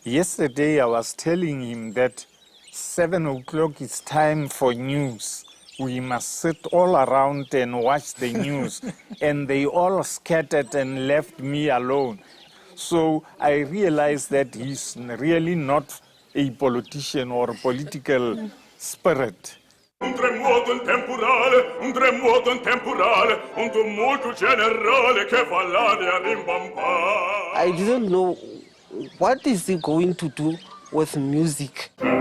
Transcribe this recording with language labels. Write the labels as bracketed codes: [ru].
[en] Yesterday I was telling him that 7 o'clock is time for news. We must sit all around and watch the news. And they all scattered and left me alone. So I realized that he's really not a politician or a political spirit. [it] Un tremoto temporale, un tumulto generale che fa l'aria rimbambare. [en] I didn't know what is he going to do with music.